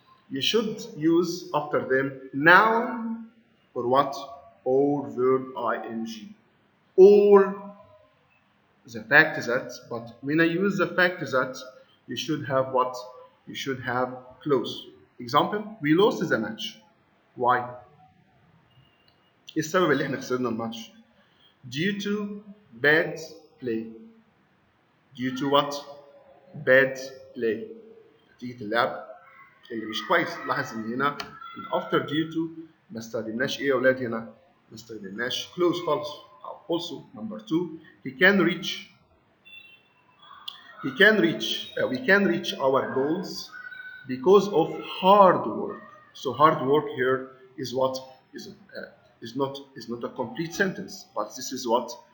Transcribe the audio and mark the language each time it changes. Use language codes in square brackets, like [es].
[en] You should use after them noun or what? Or verb ing. Or the fact that, but when I use the fact that, you should have what? You should have close. Example, we lost the match. Why? [ar] ايه السبب اللي احنا خسرنا الماتش؟ [en] Due to bad play. Due to what? Bad play. [ar] نتيجة اللعب اللي مش كويس. لاحظ ان هنا after due to ما استخدمناش ايه يا اولاد هنا؟ ما استخدمناش close خالص. [en] Also number 2, he can reach we can reach our goals because of hard work. So hard work here is what is not a complete sentence, but this is what?